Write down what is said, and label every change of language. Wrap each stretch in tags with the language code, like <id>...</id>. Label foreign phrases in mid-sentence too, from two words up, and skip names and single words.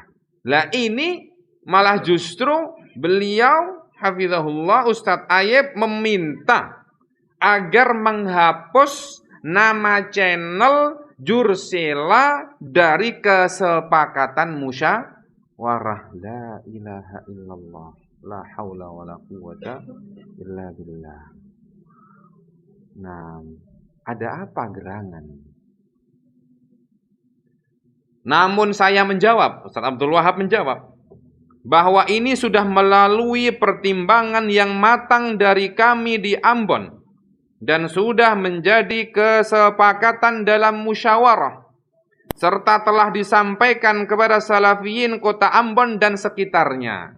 <id>Lah ini malah justru beliau hafizahullah Ustadz Ayib meminta agar menghapus nama channel Jursela dari kesepakatan musyawarah.</id> <ar>لا إله إلا الله، لا حول ولا قوة إلا بالله.</ar> <id>Nah, Ada apa gerangan? Namun saya menjawab, Ustaz Abdul Wahab menjawab, bahwa ini sudah melalui pertimbangan yang matang dari kami di Ambon dan sudah menjadi kesepakatan dalam musyawarah serta telah disampaikan kepada Salafiyin kota Ambon dan sekitarnya.</id>